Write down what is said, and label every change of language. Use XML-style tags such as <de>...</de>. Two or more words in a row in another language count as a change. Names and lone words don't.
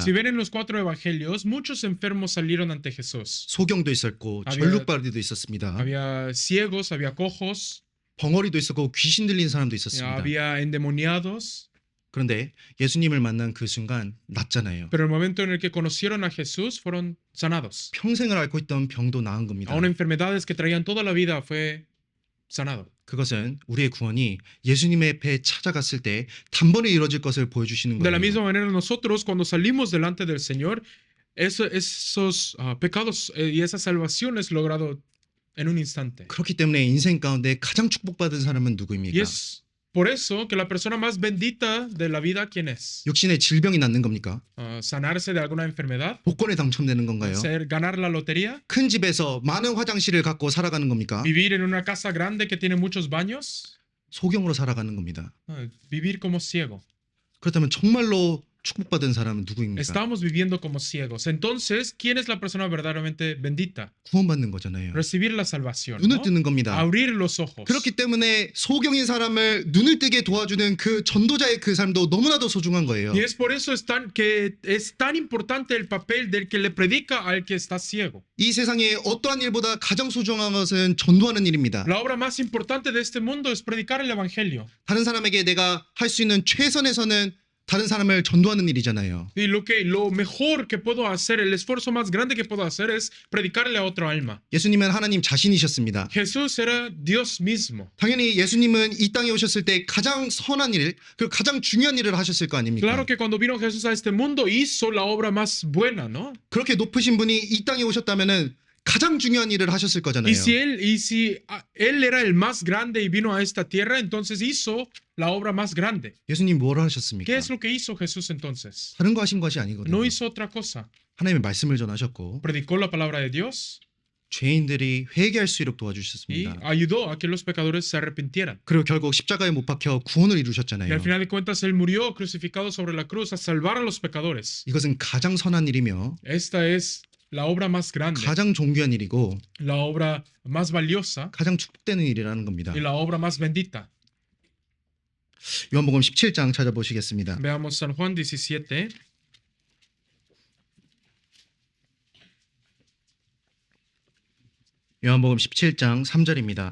<es>Si ven en los 4 evangelios, muchos enfermos salieron ante Jesús.</es> <ko>소경도 있었고 절룩바리도 있었습니다.</ko> <es>Había ciegos, había cojos,</es> <ko>벙어리도 있었고 귀신 들린 사람도 있었습니다.</ko> <es>había endemoniados.</es> <ko>그런데 예수님을 만난 그 순간 낫잖아요.</ko> <es>Pero el momento en el que conocieron a Jesús fueron sanados.</es> <ko>평생을 앓고 있던 병도 나은 겁니다.</ko> <es>Aún enfermedades que traían toda la vida fue sanado.</es> <ko>그것은 우리의 구원이 예수님의 앞에 찾아갔을 때 단번에 이루어질 것을 보여주시는</ko> <es>De la</es> <ko>거예요.</ko> <es>misma manera nosotros cuando salimos delante del Señor, esos pecados y esa salvación es logrado en un instante.</es> <ko>그렇기 때문에 인생 가운데 가장 축복받은 사람은</ko> <es>Y</es> <ko>누구입니까?</ko> <es>es por eso que la persona más bendita de la vida, ¿quién es?</es> <ko>육신의 질병이 낫는 겁니까?</ko> <es>Sanarse de alguna enfermedad,</es> <ko>복권에 당첨되는 건가요?</ko> <es>ganar la lotería,</es> <ko>큰 집에서 많은 화장실을 갖고 살아가는 겁니까?</ko> <es>vivir en una casa grande que tiene muchos baños,</es> <ko>소경으로 살아가는 겁니다.</ko> <es>vivir como ciego.</es> <ko>그렇다면 정말로 축복받은 사람은 누구입니까?</ko> <es>Estamos viviendo como ciegos. Entonces, ¿quién es la persona verdaderamente bendita?</es> <ko>구원받는 거잖아요.</ko> <es>Recibir la salvación,</es> <ko>눈을</ko> <es>¿no?</es> <ko>뜨는 겁니다.</ko> <es>Abrir los ojos.</es> <ko>그렇기 때문에 소경인 사람을 눈을 뜨게 도와주는 그 전도자의 그 삶도 너무나도 소중한 거예요.</ko> <es>Y es por eso que es tan importante el papel del que le predica al que está ciego.</es> <ko>이 세상에 어떠한 일보다 가장 소중한 것은 전도하는 일입니다.</ko> <es>La obra más importante de este mundo es predicar el evangelio.</es> <ko>다른 사람에게 내가 할 수 있는 최선에서는 다른 사람을 전도하는 일이잖아요.</ko> <es>Y lo mejor que puedo hacer, el esfuerzo más grande que puedo hacer es predicarle a otra alma.</es> <ko>예수님은 하나님 자신이셨습니다.</ko> <es>Jesús era Dios mismo.</es> <ko>당연히 예수님은 이 땅에 오셨을 때 가장 선한 일, 그리고 가장 중요한 일을 하셨을 거 아닙니까?</ko> <es>Claro que cuando vino Jesús a este mundo hizo la obra más buena, ¿no?</es> <ko>그렇게 높으신 분이 이 땅에 오셨다면은 가장 중요한 일을 하셨을 거잖아요.</ko> <es>Y si él era el más grande y vino a esta tierra, entonces hizo la obra más grande.</es> <ko>예수님 뭘 하셨습니까?</ko> <es>¿Qué es lo que hizo Jesús entonces?</es> <ko>다른 거 하신 것이 아니거든요.</ko> <es>No hizo otra cosa.</es> <ko>하나님의 말씀을 전하셨고</ko> <es>Predicó la palabra de Dios</es> <ko>죄인들이 회개할 수 있도록</ko> <es>y</es> <ko>도와주셨습니다.</ko> <es>ayudó a que los pecadores se arrepintieran.</es> <ko>그리고 결국 십자가에 못 박혀 구원을</ko> <es>Y</es> <ko>이루셨잖아요.</ko> <es>al final de cuentas, él murió crucificado sobre la cruz a salvar a los pecadores.</es> <ko>이것은 가장 선한 일이며</ko> <es>Esta es la obra más grande,</es> <ko>가장 존귀한 일이고</ko> <es>la obra más valiosa</es> <ko>가장 축복되는 일이라는 겁니다.</ko> <es>y la obra más bendita.</es> <ko>요한복음 17장 찾아보시겠습니다.</ko> <es>Veamos San Juan 17.</es> <ko>요한복음 17장 3절입니다.</ko>